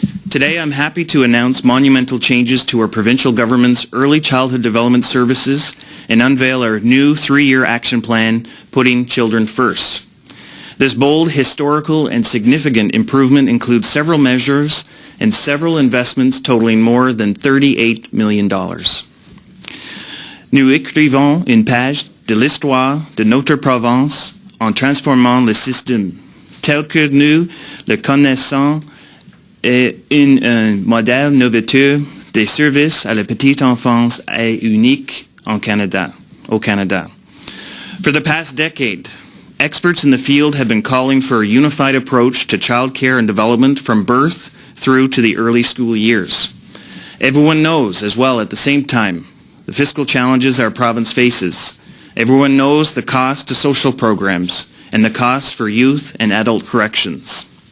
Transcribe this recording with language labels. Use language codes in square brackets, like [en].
[en] Today, I'm happy to announce monumental changes to our provincial government's early childhood development services and unveil our new 3-year action plan, Putting Children First. This bold, historical, and significant improvement includes several measures and several investments totaling more than $38 million. [fr] Nous écrivons une page de l'histoire de notre province en transformant le système tel que nous le connaissons et un modèle novateur des services à la petite enfance est unique au Canada. [en] For the past decade, experts in the field have been calling for a unified approach to childcare and development from birth through to the early school years. Everyone knows as well at the same time the fiscal challenges our province faces. Everyone knows the cost to social programs and the cost for youth and adult corrections.